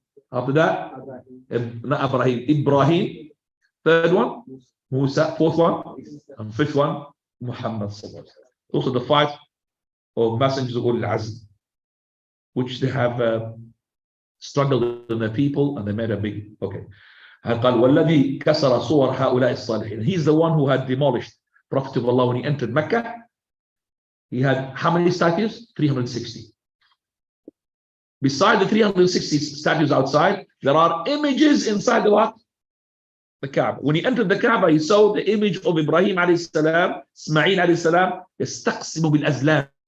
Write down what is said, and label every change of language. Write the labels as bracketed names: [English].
[English] After that, not Ibrahim. Third one, Musa. Fourth one, and fifth one, Muhammad. Those are the 5 of messengers of Ulul Azm, which they have struggled in the people and they made a big, okay. [Arabic] قال والذي كسر صور هؤلاء الصالحين. [English] He's the one who had demolished Prophet of Allah when he entered Mecca. He had how many statues? 360. Beside the 360 statues outside, there are images inside the what? The Kaaba. When he entered the Kaaba, he saw the image of Ibrahim alayhi salam, Ismail alayhi salam, [Arabic] يستقسم بالأزلام.